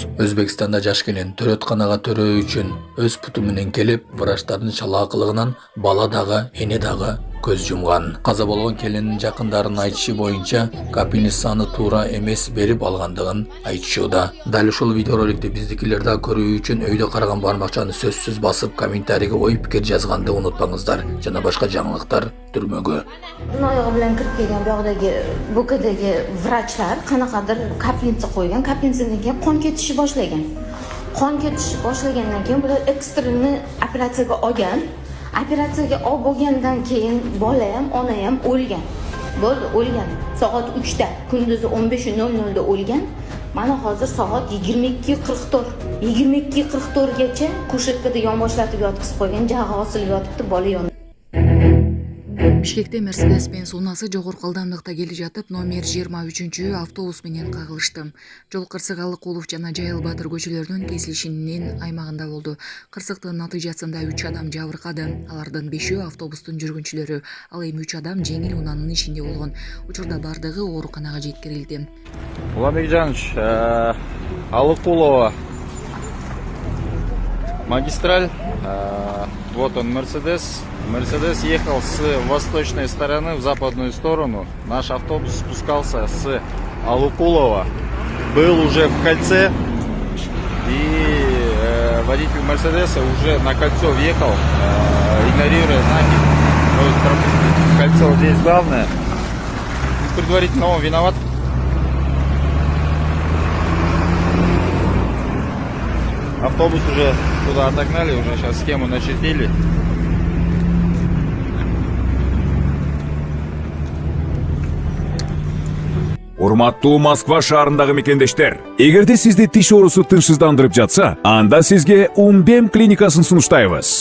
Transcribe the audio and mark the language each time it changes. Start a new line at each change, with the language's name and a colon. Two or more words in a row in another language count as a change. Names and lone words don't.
Kyrgyz: Өзбекстанда жаш келин төрөтканага төрөө үчүн өз путу менен келип, врачтардын чалаакылыгынан бала дагы, эне дагы көз жумган. Каза болгон келиндин жакындарынын айтышы боюнча, капиниц саны туура эмес берип алгандыгын айтышууда. Дал ушул видеороликти биздикилер да көрүү үчүн өйдө караган бармакчаны сөзсүз басып, комментарийге ой пикир жазганды унутпаңыздар. Жана башка жаңылыктар түрмөгө.
Uzbek: Oyog'i bilan kirib kelgan bu yoqdagi bo'kadagi vrachlar qanaqadir kaplinsa qo'ygan. Kaplinsadan keyin qon ketishni boshlagan. Qon ketishni boshlagandan keyin bular ekstremni operatsiyaga olgan. Operatsiyaga olib bo'lgandan keyin bola ham, ona ham o'lgan. Bo'ldi, o'lgan. Soat 3 da, kunduzi 15:00 da o'lgan. Mana hozir soat 22:44. 22:44 gacha kushetkada yonboshlatib yotqizib qo'ygan, jag'i osilib yotibdi, bola yon.
Kyrgyz: Бишкекте Mercedes-Benz унасы жогорку ылдамдыкта келе жатып, номер 23 автобус менен кагылышты. Жол кырсык Алыкулов жана Жайыл Батыр көчөлөрүнүн кесилишинин аймагында болду. Кырсыктын натыйжасында 3 адам жабыркады. Алардын 5-өө автобустун жүргүнчүлөрү, ал эми 3 адам жеңил унаанын ичинде болгон. Учурда бардыгы ооруканага жеткирилди. Уланбек Жанович, Алыкулова магистраль.
Russian: Вот он, Мерседес. Мерседес ехал с восточной стороны в западную сторону. Наш автобус спускался с Алыкулова. Был уже в кольце. И водитель Мерседеса уже на кольцо въехал, игнорируя знаки. То есть пропустить кольцо здесь главное. Предварительно он виноват. Автобус уже туда отогнали, уже сейчас схему начертили.
Kyrgyz: Урматтуу Москва шаарындагы мекендештер, эгерде сизди тиш оорусу тынчсыздандырып жатса, анда сизге Умбем клиникасын сунуштайбыз.